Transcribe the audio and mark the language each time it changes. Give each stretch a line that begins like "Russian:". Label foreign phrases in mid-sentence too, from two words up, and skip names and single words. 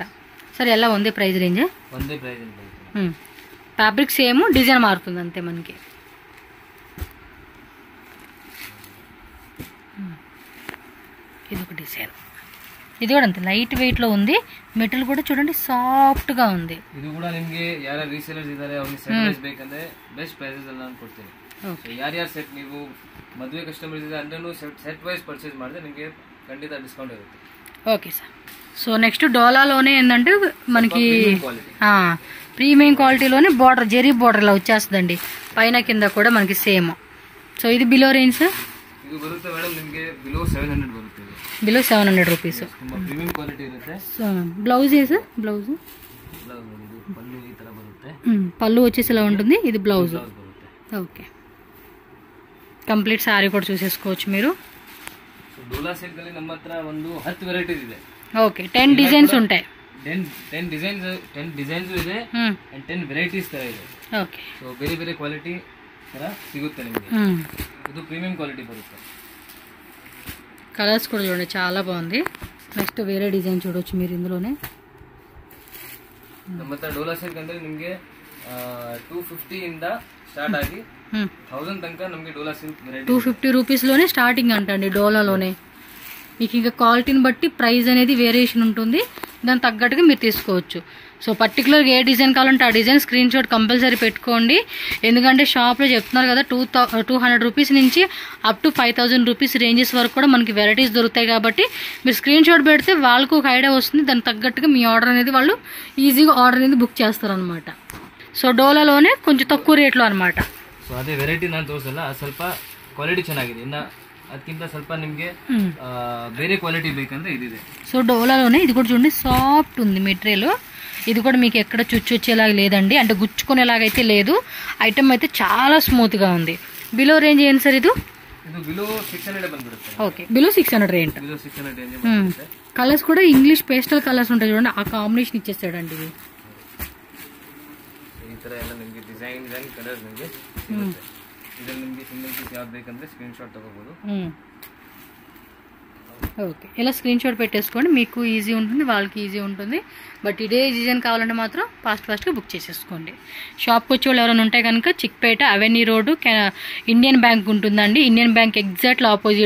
Telugu: సరే, ఎలా ఉంది ప్రైస్ రేంజ్? ఫ్యాబ్రిక్ సేమ్, డిజైన్ మారుతుంది అంతే మనకి. ఇది ఒక డిజైన్, ఇది కూడా అంతే
English: light weight
Telugu: లో ఉంది. మెటీరియల్ కూడా చూడండి సాఫ్ట్ గా ఉంది.
Kannada: ಇದು ಕೂಡ ನಿಮಗೆ ಯಾರ ರೀಸೇಲರ್ಸ್ ಇದ್ದಾರೆ ಅವರಿಗೆ
English: set price
Kannada: ಬೇಕಂದ್ರೆ
English: best prices
Kannada: ಅನ್ನು ನಾನು ಕೊಡ್ತೀನಿ. ಯಾರ್ಯಾರು ಸೆಟ್ ನೀವು ಮದುವೆ ಕಸ್ಟಮರ್ಸ್ ಇದೆ ಅಂದ್ರೆ ಸೆಟ್
English: wise purchase
Kannada: ಮಾಡಿದ್ರೆ ನಿಮಗೆ ఖండిత డిస్కౌంట్ ఇರುತ್ತೆ.
Telugu: ఓకే సార్. సో నెక్స్ట్ డోలాలోనే ఏంటంటే మనకి
English: premium qualitylone
Telugu: బార్డర్, జెరీ బార్డర్ ఇలా వచ్చేస్తుందండి, పైన కింద కూడా మనకి సేమ్. సో ఇది బిలో రేంజ్ సార్?
Kannada: ಇದು ಬರುತ್ತೆ ಮೇಡಮ್ ನಿಮಗೆ ಬಿಲೋ 700 ಬರುತ್ತೆ.
English: below 700 rupees. premium quality
Kannada: ಇರುತ್ತೆ.
Telugu: బ్లౌజ్ ఏ సార్? బ్లౌజ్
Kannada: పళ్ళు ఈ ತರ ಬರುತ್ತೆ.
Telugu: పళ్ళు వచ్చేసి ఇలా ఉంటుంది, ఇది బ్లౌజ్. ఓకే,
English: complete saree
Telugu: కూడా చూసేసుకోవచ్చు మీరు.
Kannada: డోలా సిల్క్ ಅಲ್ಲಿ ನಮ್ಮ ಹತ್ರ ಒಂದು 10 ವೆರೈಟೀಸ್ ಇದೆ.
Telugu: ఓకే, 10 డిజైన్స్ ఉంటాయి.
Kannada: 10 ಡಿಸೈನ್ಸ್ ಇದೆ ಅಂಡ್ 10 ವೆರೈಟೀಸ್ ತರ ಇದೆ.
Telugu: ఓకే.
Kannada: సో ಬೇರೆ ಬೇರೆ ಕ್ವಾಲಿಟಿ ತರ ಸಿಗುತ್ತೆ ನಿಮಗೆ. ಇದು
English: premium quality
Kannada: ಬರುತ್ತೆ.
Telugu: కలర్స్ కూడా చూడండి చాలా బాగుంది. నెక్స్ట్ వేరే డిజైన్ చూడొచ్చు మీరు ఇందులోనే.
Kannada: ನಮ್ಮ ಹತ್ರ ಡೋಲಾ ಸಿಲ್ಕ್ ಅಂದ್ರೆ ನಿಮಗೆ 250 ಇಂದ ಸ್ಟಾರ್ಟ್ ಆಗಿ 1000 ತನಕ నಮಗೆ డోలా సిల్క్ వెరైటీ
Telugu: 250 రూపీస్ లోనే స్టార్టింగ్ అంటండి డోలాలోనే. మీకు ఇంకా క్వాలిటీని బట్టి ప్రైస్ అనేది వేరియేషన్ ఉంటుంది, దానికి తగ్గట్టుగా మీరు తీసుకోవచ్చు. సో పర్టికులర్గా ఏ డిజైన్ కావాలంటే ఆ డిజైన్ స్క్రీన్ షాట్ కంపల్సరీ పెట్టుకోండి. ఎందుకంటే షాప్లో చెప్తున్నారు కదా 200 రూపీస్ నుంచి
English: up to 5000 rupees
Telugu: రేంజెస్ వరకు కూడా మనకి వెరైటీస్ దొరుకుతాయి. కాబట్టి మీరు స్క్రీన్ షాట్ పెడితే వాళ్ళకు ఒక ఐడియా వస్తుంది, దానికి తగ్గట్టుగా మీ ఆర్డర్ అనేది వాళ్ళు ఈజీగా ఆర్డర్ అనేది బుక్ చేస్తారనమాట. సో డోలాలోనే కొంచెం తక్కువ రేట్లో అనమాట. సో అదే వెరైటీ
Kannada: ನಾನು ತೋರಿಸಲ್ಲ, ಸ್ವಲ್ಪ ಕ್ವಾಲಿಟಿ ಚೆನ್ನಾಗಿದೆ. ಇನ್ನು ಅದಕ್ಕಿಂತ ಸ್ವಲ್ಪ ನಿಮಗೆ ಬೇರೆ ಕ್ವಾಲಿಟಿ ಬೇಕಂದ್ರೆ ಇದಿದೆ.
Telugu: సో డోలాలోనే ఇది కూడా చూడండి సాఫ్ట్ ఉంది మెటీరియల్. ఇది కూడా మీకు ఎక్కడ చుచ్చు వచ్చేలాగా లేదండి, అంటే గుచ్చుకునేలాగైతే లేదు. ఐటమ్ అయితే చాలా స్మూత్గా ఉంది. బిలో రేంజ్ ఏంటి సార్ ఇది?
Kannada: ಇದು ಬಿಲೋ 600 ಬಂದ್ಬಿಡುತ್ತೆ.
English: okay, below 600 range.
Kannada: ಬಿಲೋ 600 ರೇಂಜ್ ಬರುತ್ತೆ.
Telugu: కలర్స్ కూడా
English: English pastel colours
Telugu: ఉంటాయి చూడండి, ఆ కాంబినేషన్ ఇచ్చేస్తాడండి ఇది.
Kannada: ಈ ತರ ಎಲ್ಲ ನಿಮಗೆ ಡಿಸೈನ್ ಕಲರ್ಸ್ ನಿಮಗೆ ಸಿಗುತ್ತೆ. ಇದರಲ್ಲಿ ನಿಮಗೆ
English: single piece
Kannada: ಯಾವ್ದು ಬೇಕಂದ್ರೆ
English: screen shot
Kannada: ತಗೋಬಹುದು.
Telugu: ఓకే, ఇలా స్క్రీన్ షాట్ పెట్టేసుకోండి, మీకు ఈజీ ఉంటుంది, వాళ్ళకి ఈజీ ఉంటుంది. బట్ ఇదే డిజైన్ కావాలంటే మాత్రం ఫాస్ట్గా బుక్ చేసేసుకోండి. షాప్కి వచ్చే వాళ్ళు ఎవరైనా ఉంటే కనుక చిక్పేట అవెన్యూ రోడ్డు ఇండియన్ బ్యాంక్ ఉంటుందండి. ఇండియన్ బ్యాంక్ ఎగ్జాక్ట్లో ఆపోజిట్.